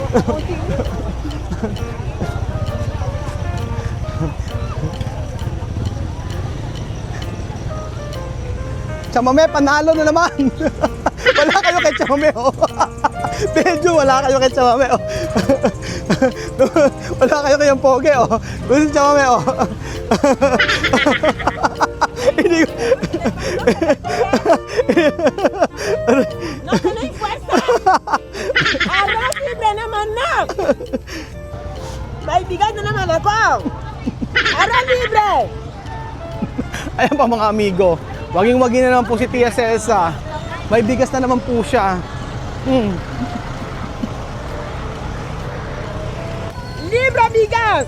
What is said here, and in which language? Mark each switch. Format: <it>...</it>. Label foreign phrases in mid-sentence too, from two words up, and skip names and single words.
<tl>Chamame, panalo na naman. Wala kayo kay Chamame, oh. Medyo wala kayo kay Chamame, oh. Wala kayo kay Poge, oh. Gusto si Chamame, oh. Hindi ko...</tl> <es>No tenéis fuerza. Arroz libre</es> <tl>naman na. May bigat na naman ako.</tl> <es>Arroz libre.</es> <tl>Ayan pa mga amigo. Waging-wagi na naman po si Tia Celsa. May bigas na naman po siya. Libre bigas.</tl>